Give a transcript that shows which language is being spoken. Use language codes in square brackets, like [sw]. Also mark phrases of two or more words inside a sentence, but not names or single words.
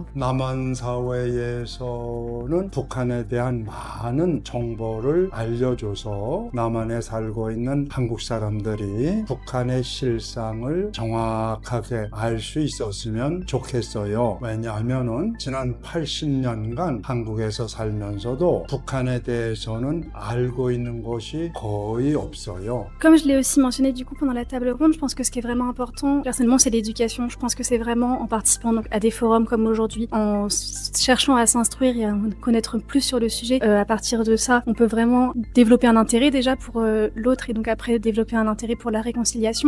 [ko] 남한 사회에서는 북한에 대한 많은 정보를 알려줘서 남한에 살고 있는 한국 사람들이 북한의 실상을 정확하게 알 수 있었으면 좋겠어요. 왜냐하면은 지난 80년간 한국에서 살면서도 북한에 대해서는 알고 있는 것이 거의 없어요. [fr] Comme je l'ai aussi mentionné du coup pendant la table ronde, je pense que ce qui est vraiment important, personnellement, c'est l'éducation. Je pense que c'est vraiment en participant donc à des forums comme aujourd'hui, en cherchant à s'instruire et à en connaître plus sur le sujet. À partir de ça, on peut vraiment développer un intérêt déjà pour l'autre et donc après développer un intérêt pour la réconciliation.